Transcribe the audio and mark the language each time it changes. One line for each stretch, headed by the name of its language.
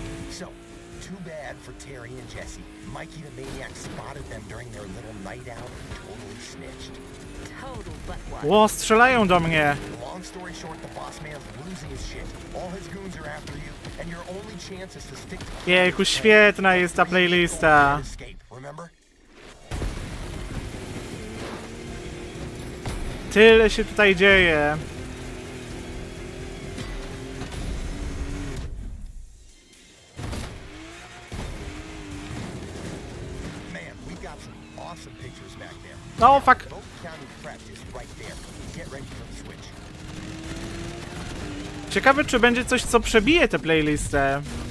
English: So, too bad for Terry and Jesse. Mikey the Maniac spotted them during their little night out and totally snitched. Total buttwad.
Polish: Ło, strzelają do mnie.
English: Long story short, the boss man's losing his shit. All his goons are after you, and your only chance is to stick to...
Polish: Jejku, świetna jest ta playlista.
English: Escape, remember?
Polish: Tyle się tutaj dzieje.
English: Man, we've got some awesome pictures back there. No, fuck. Vote County Prep is right there. Get ready for the switch.
Polish: Ciekawe, czy będzie coś, co przebije tę playlistę.